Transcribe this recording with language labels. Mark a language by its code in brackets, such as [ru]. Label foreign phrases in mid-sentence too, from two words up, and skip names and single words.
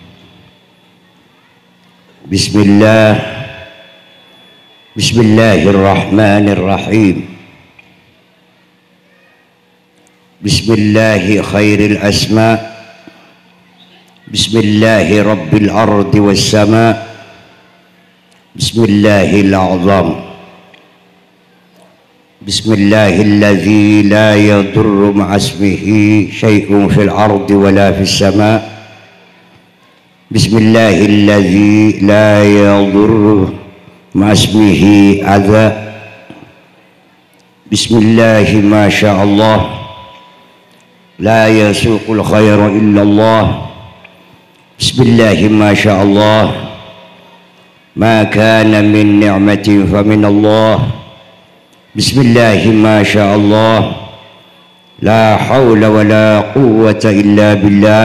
[ar] بسم الله الرحمن الرحيم. بسم الله خير الأسماء'. بسم الله رب الأرض والسماء'. بسم الله الأعظم. بسم الله الذي لا يضر مع اسمه شيء في الأرض ولا في السماء'. بسم الله الذي لا يضر مع اسمه أذى. بسم الله ما شاء الله لا يسوق الخير إلا الله. بسم الله ما شاء الله ما كان من نعمة فمن الله. بسم الله ما شاء الله لا حول ولا قوة إلا بالله.